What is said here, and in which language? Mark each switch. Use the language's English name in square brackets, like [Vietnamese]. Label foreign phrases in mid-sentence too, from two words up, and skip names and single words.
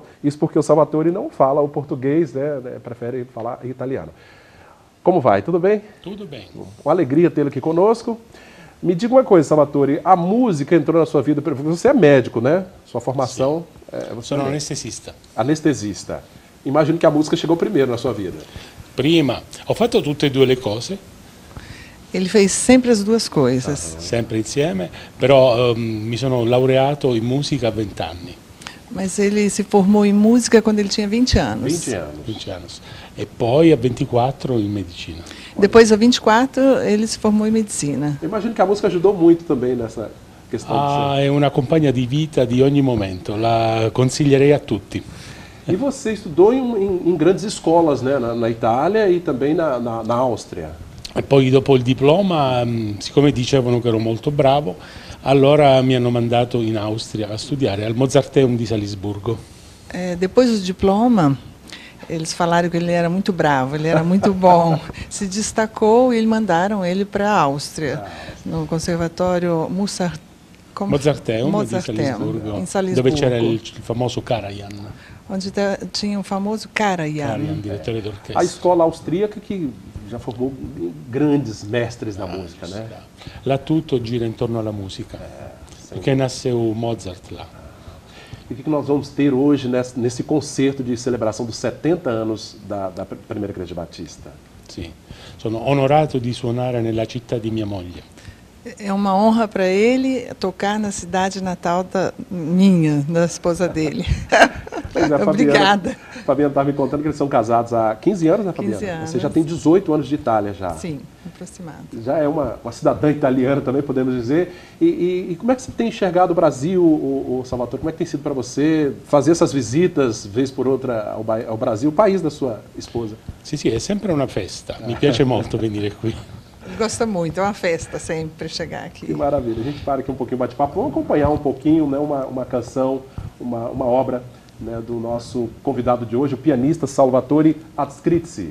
[Portuguese] Isso porque o Salvatore não fala o português, né, prefere falar italiano. Como vai? Tudo bem? Tudo bem. Uma alegria tê-lo aqui conosco. Me diga uma coisa, Salvatore, a música entrou na sua vida, você é médico, né? Sua formação... [Italian] Sono anestesista. [Portuguese] Anestesista. Imagino que a música chegou primeiro na sua vida. [Italian] Prima, ho fatto tutte e due le cose. [Portuguese] Ele fez sempre as duas coisas. [Italian] Sempre insieme, però mi sono laureato in musica a 20 anni. [Portuguese] Mas ele se formou em música quando ele tinha 20 anos. 20 anos. 20 anos. [Italian] E poi a 24 in medicina. [Portuguese] Depois, a 24, ele se formou em medicina. Imagino que a música ajudou muito também nessa questão. [Italian] È una compagna di vita di ogni momento, la consiglierei a tutti. [Portuguese] E você estudou em grandes escolas, né? Na Itália e também na Áustria. [Italian] E poi dopo il diploma, siccome dicevano che ero molto bravo, allora mi hanno mandato in Austria a studiare al Mozarteum di Salisburgo. [Portuguese] Depois do diploma, eles falaram que ele era muito bravo, ele era muito bom. Se destacou e mandaram ele para a Áustria, no Conservatório [Italian] Mozarteum di Salisburgo, [Portuguese] em Salisburgo, [Italian] dove c'era il famoso Karajan. [Portuguese] onde tinha o famoso Karajan, [Italian] direttore d'orchestra. [Portuguese] A escola austríaca que já formou grandes mestres da música, né? [Italian] Là tutto gira intorno alla musica, perché [Portuguese] nasceu Mozart lá. E o que nós vamos ter hoje nesse concerto de celebração dos 70 anos da Primeira Igreja Batista? [Italian] Sì, sono onorato di suonare nella città di mia moglie. [Portuguese] É uma honra para ele tocar na cidade natal da esposa dele. Obrigada. Fabiana estava me contando que eles são casados há 15 anos, né, Fabiana? 15 anos. Você já tem 18 anos de Itália já. Sim, aproximado. Já é uma cidadã italiana também, podemos dizer. E como é que você tem enxergado o Brasil, o Salvatore? Como é que tem sido para você fazer essas visitas, vez por outra, ao Brasil, o país da sua esposa? [Italian] Sì, è sempre una festa. Mi piace molto venire qui. [Portuguese] Ele gosta muito, é uma festa sempre chegar aqui. Que maravilha. A gente para aqui um pouquinho, bate-papo. Vamos acompanhar um pouquinho, né, uma canção, uma obra, né, do nosso convidado de hoje, o pianista Salvatore Atscrizi.